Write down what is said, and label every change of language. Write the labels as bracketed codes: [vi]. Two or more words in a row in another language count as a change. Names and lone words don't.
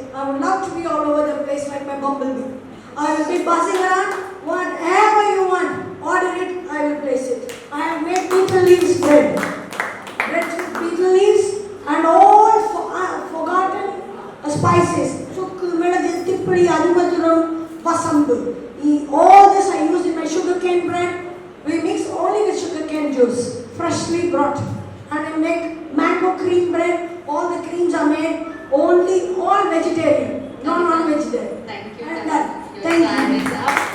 [en] I would love to be all over the place like my bumblebee. I will be buzzing around. Whatever you want, order it, I will place it. I have made beetle leaves bread. Bread with beetle leaves and all forgotten spices. So, tippadi, adumaduram, vasambu. All this I use in my sugarcane bread. We mix only with sugarcane juice, freshly brought. And I make mango cream bread. All the creams are made only all vegetarian, no non-vegetarian. Thank you. And that. Your Thank time you. is up.